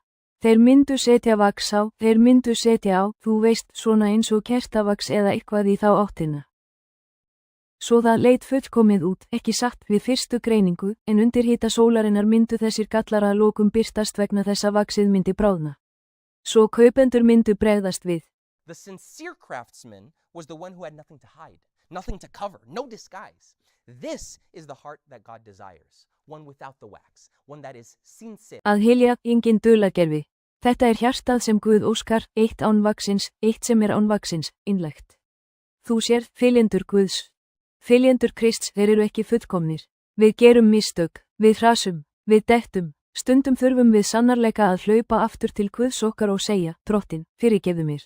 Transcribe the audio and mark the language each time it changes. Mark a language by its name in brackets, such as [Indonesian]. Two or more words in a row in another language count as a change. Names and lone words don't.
[Icelandic] Þeir myndu setja vax á, þú veist, svona eins og kertavax eða eitthvað í þá áttina. Svo það leit fullkomið út, ekki satt, við fyrstu greiningu, en undir hita sólarinnar myndu þessir gallar að lokum birtast vegna þess að vaxið myndi bráðna. Svo kaupendur myndu bregðast við. [English] The sincere craftsman was the one who had nothing to hide, nothing to cover, no disguise. This is the heart that God desires, one without the wax, one that is sincere. [Icelandic] Að hylja, engin dulargervi. Þetta er hjartað sem Guð óskar, eitt án vaxins, eitt sem er án vaxins, innlegt. Þú sér, fylgjendur Guðs. Fylgjendur Krists, þeir eru ekki fullkomnir. Við gerum mistök, við hrasum, við dettum, stundum þurfum við sannarleika að hlaupa aftur til Guðs okkar og segja, Drottinn, fyrirgefðu mér.